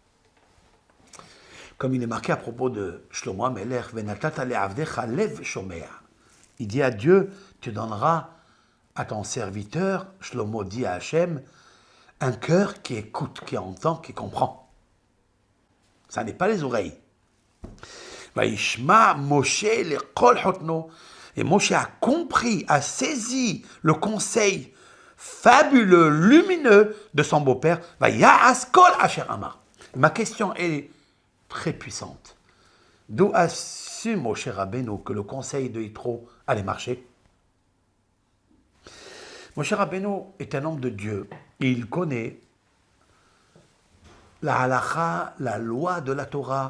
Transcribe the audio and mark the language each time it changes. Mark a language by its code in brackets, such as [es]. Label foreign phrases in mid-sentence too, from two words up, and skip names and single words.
[fr] Comme il est marqué à propos de Shlomo Amelech, [he] ונתת לעבדך לב שמע. [fr] Il dit à Dieu, tu donneras à ton serviteur, Shlomo dit à Hachem, un cœur qui écoute, qui entend, qui comprend. Ça n'est pas les oreilles. [he] וישמע משה לקול חתנו. [fr] Et Moshe a compris, a saisi le conseil fabuleux, lumineux de son beau-père. [he] ויעש כל אשר אמר. [fr] Ma question est très puissante. D'où a su Moshe Rabbeinu que le conseil de Yitro allait marcher? Moshe Rabbeinu est un homme de Dieu et il connaît la halakha, la loi de la Torah.